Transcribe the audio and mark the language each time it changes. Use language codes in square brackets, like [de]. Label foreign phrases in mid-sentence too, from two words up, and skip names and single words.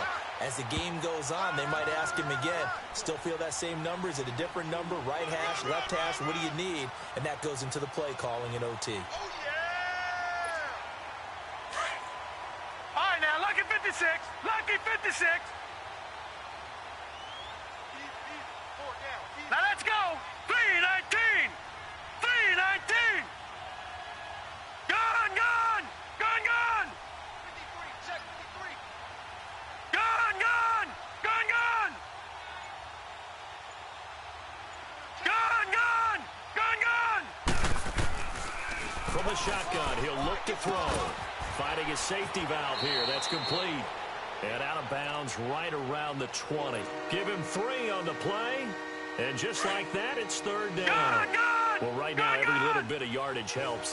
[en] As the game goes on, they might ask him again, still feel that same number? Is it a different number? Right hash, left hash, what do you need? And that goes into the play calling in OT. Lucky 56. Lucky 56. Now let's go. 3:19. 3:19. Gone, gone. Gone, gone. 53. Check 53. Gone, gone. Gone, gone. Gone, gone. Gone, gone. From the shotgun, he'll look to throw. Finding his safety valve here. That's complete. And out of bounds right around the 20. Give him 3 on the play. And just like that, it's third down. Well, right now, every little bit of yardage helps.